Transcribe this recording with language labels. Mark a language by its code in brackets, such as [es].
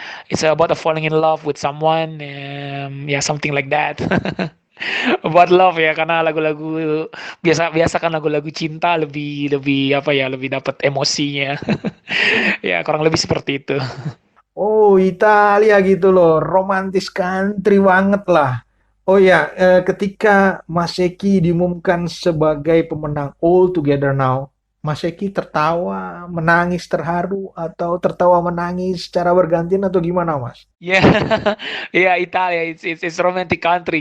[en] It's about a falling in love with someone, yeah, something like that. [id] Buat love ya, karena lagu-lagu biasa biasa kan lagu-lagu cinta lebih lebih apa ya, lebih dapat emosinya. Ya, kurang lebih seperti itu. Oh, Italia gitu loh, romantis country banget lah. Oh ya, ketika Mas Eki diumumkan sebagai pemenang All Together Now, Mas Eki tertawa, menangis, terharu, atau tertawa menangis secara bergantian atau gimana, Mas? [en] Ya, ya Italia, it's romantic country.